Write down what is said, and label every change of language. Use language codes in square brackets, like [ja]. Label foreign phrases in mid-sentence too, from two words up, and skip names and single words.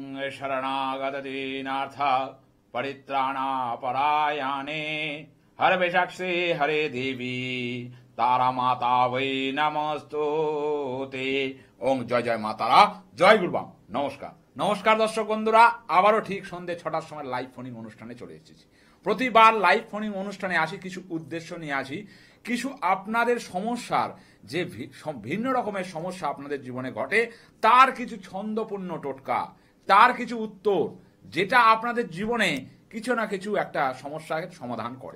[sa] शरणागत दीनार्थ परित्राणापरायणे हरवे साक्षी हरे देवी तारा माता वै नमस्तुते। [bn] ओम जय जय মা তারা, জয় গুরুবাম। নমস্কার নমস্কার দর্শক বন্ধুরা, আবারও ঠিক সন্ধ্যে ৬টার সময় [en] live phoning [bn] অনুষ্ঠানে চলে এসেছি। প্রতিবার [en] live phoning [bn] অনুষ্ঠানে আসি কিছু উদ্দেশ্য নিয়ে আসি, কিছু আপনাদের সমস্যার যে ভিন্ন রকমের সমস্যা আপনাদের জীবনে ঘটে তার কিছু ছন্দপূর্ণ টোটকা, তার কিছু উত্তর, যেটা আপনাদের জীবনে কিছু না কিছু একটা সমস্যার সমাধান করে।